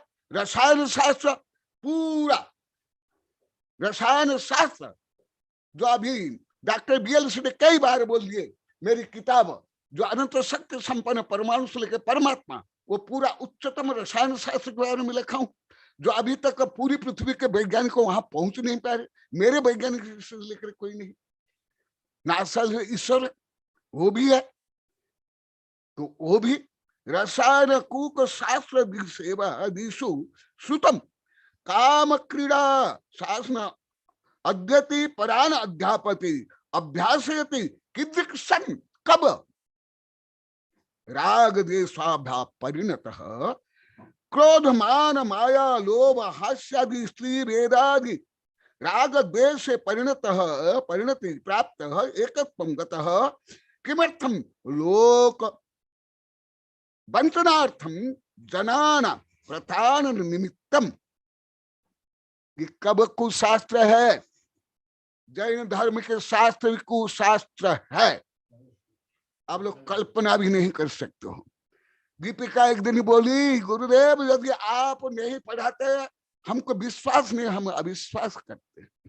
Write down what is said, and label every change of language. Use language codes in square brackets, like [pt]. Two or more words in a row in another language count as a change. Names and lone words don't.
[hi] रसायन शास्त्र, पूरा रसायन शास्त्र, जो अभी डॉक्टर BL ने कई बार बोल दिए, मेरी किताब जो अनंत शक्ति संपन्न परमाणु से लेकर परमात्मा, वो पूरा उच्चतम रसायन शास्त्र के बारे में लिखा हूं, जो अभी तक पूरी पृथ्वी के वैज्ञानिक वहां पहुंच नहीं पा रहे। मेरे वैज्ञानिक से लेकर कोई नहीं, नासा ईश्वर वो भी है। तो वो भी [sa] रसायन कूक शास्त्र सेवा दिशु श्रुतम काम क्रीड़ा शासन अद्यति परान अध्यापति अभ्यासयति किदृक् सन, कब राग देशाभ्या परिणतः क्रोध मान माया लोभ हास्यादि स्त्री वेदादि राग द्वेष [hi] से परिणति प्राप्त [sa] एकत्वं गतः किमर्थम लोक बंटनार्थम जनान प्रधान निमित्तम। [hi] ये कब कुशास्त्र है? जैन धर्म के शास्त्र कुशास्त्र है, आप लोग कल्पना भी नहीं कर सकते हो। दीपिका एक दिन बोली, गुरुदेव यदि आप नहीं पढ़ाते हमको विश्वास नहीं, हम अविश्वास करते।